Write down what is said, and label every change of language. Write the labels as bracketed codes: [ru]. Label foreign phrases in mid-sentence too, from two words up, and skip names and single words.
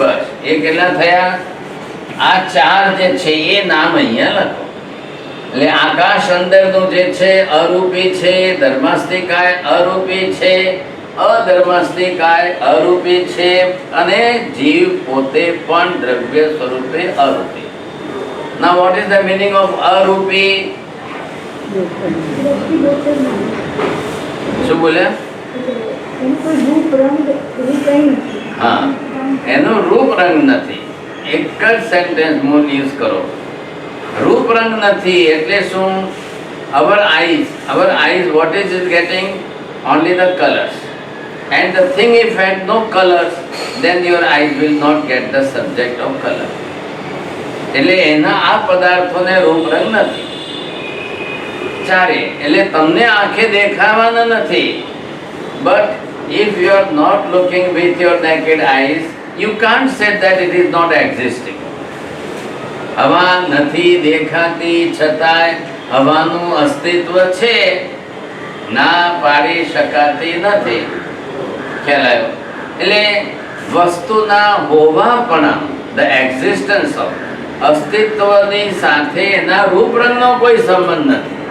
[gu] બસ એ કેટલા થયા? આ 4 જે છે એ નામ અહીંયા લખો. એટલે આકાશ અંદરનું જે છે અરૂપી છે, ધર્માસ્તિકાય અરૂપી છે, અધર્માસ્તિકાય અરૂપી છે અને જીવ પોતે પણ દ્રવ્ય સ્વરૂપે અરૂપી. [en] Now what is the meaning of અરૂપી? [gu] શું બોલ્યા? હા, એનું રૂપ રંગ નથી. એક જ સેન્ટેન્સ હું યુઝ કરો. રૂપ રંગ નથી એટલે શું? [en] our eyes what is it getting? Only the colors. And the thing if had no colors, then your eyes will not get the subject of color. [gu] એટલે એના આ પદાર્થોને રૂપ રંગ નથી. 4 એટલે તમને આંખે દેખાવાના નથી. [en] But if you are not looking with your naked eyes, you can't say that it is not existing. [gu] હવા નથી દેખાતી છતાંય હવાનું અસ્તિત્વ છે, ના પાડી શકાતી નથી. ખ્યાલ આવ્યો? એટલે વસ્તુના હોવાપણા, [en] the existence of, [gu] અસ્તિત્વની સાથે એના રૂપરંગનો કોઈ સંબંધ નથી.